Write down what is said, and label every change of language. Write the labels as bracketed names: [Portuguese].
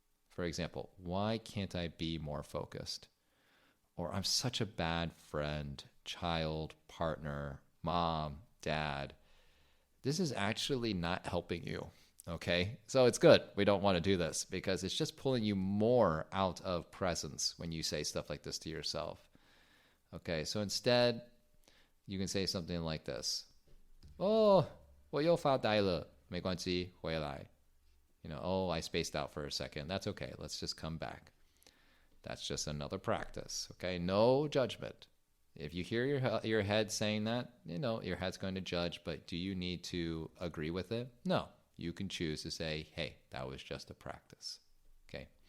[English] For example, why can't I be more focused? Or I'm such a bad friend, child, partner, mom, dad. This is actually not helping you. Okay, so it's good. We don't want to do this because it's just pulling you more out of presence when you say stuff like this to yourself. Okay, so instead, you can say something like this. [Chinese] Oh, 我又发呆了，没关系，回来. [English] You know, oh, I spaced out for a second. That's okay. Let's just come back. That's just another practice. Okay, no judgment. If you hear your head saying that, you know, your head's going to judge, but do you need to agree with it? No. You can choose to say, hey, that was just a practice. Okay.